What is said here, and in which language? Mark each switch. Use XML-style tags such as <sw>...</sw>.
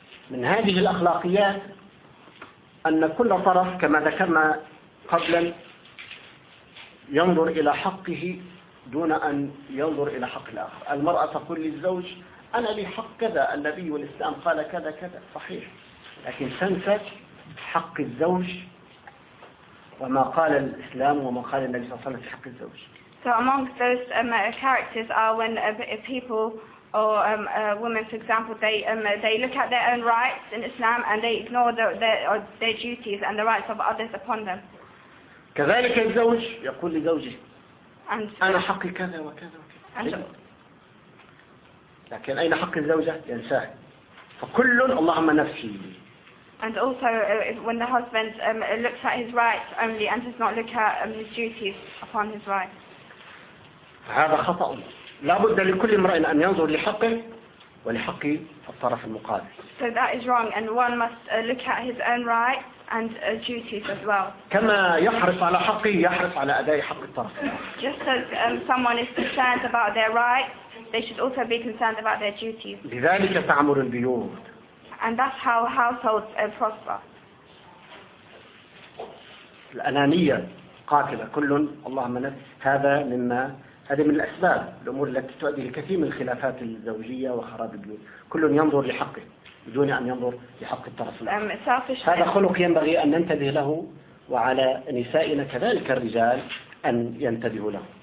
<ar>من هذه الأخلاقيات أن كل طرف كما ذكرنا قبلا ينظر إلى حقه دون أن ينظر إلى حق الآخر. المرأة تقول للزوج أنا لي حق كذا النبي والإسلام قال كذا كذا صحيح لكن تنسى حق الزوج وما قال الإسلام وما قال النبي صلى الله عليه وسلم في حق الزوج.</ar> <en>So among those characters are when people or women for example they look at their own rights in Islam and they ignore their duties and the rights of others upon them.</en> <ar>كذلك الزوج يقول لزوجه أنا حقي كذا وكذا وكذا لكن أين حق الزوجة ينساه فكل اللهم نفسي.</ar> <en>And also when the husband looks at his rights only and does not look at his duties upon his rights.</en> <ar>هذا خطأ لا بد لكل امرأة أن ينظر لحقه ولحق الطرف المقابل.</ar> <en>So that is wrong and one must look at his own rights and duties as well.</en> <ar>كما يحرص على حقه يحرص على أداء حق الطرف.</ar> <en>Just as someone is concerned about their rights. They should also be concerned about their duties.</en> <ar>لذلك تعمر البيوت.</ar> <en>And that's how households prosper.</en> <ar>الأنانية قاتلة كل اللهم نفس هذا مما هذه من الأسباب الأمور التي تؤدي لكثير من الخلافات الزوجية وخراب البيوت كل ينظر لحقه بدون أن ينظر لحق الطرف الآخر هذا خلق ينبغي أن ننتبه له وعلى نسائنا كذلك الرجال أن ينتبهوا له</ar>